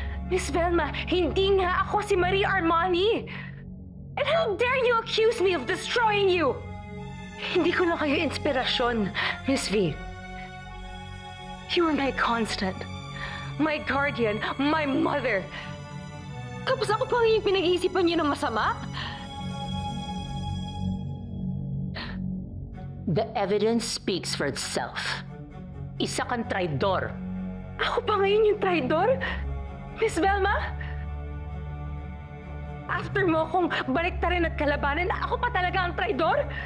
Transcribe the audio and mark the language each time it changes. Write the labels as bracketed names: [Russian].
[Filipino] Miss Velma, hindi nga ako si Marie Armani! [English] And how dare you accuse me of destroying you? [Filipino] Hindi ko na kayo inspirasyon, [English] Miss V. You were my constant, my guardian, my mother. [Filipino] Tapos ako pa yung pinag-iisipan niyo ng masama? [English] The evidence speaks for itself. [Filipino] Isa kang traidor. Ako pa ngayon yung traidor? Miss Velma? After mo akong baliktarin at kalabanin, ako pa talaga ang traidor?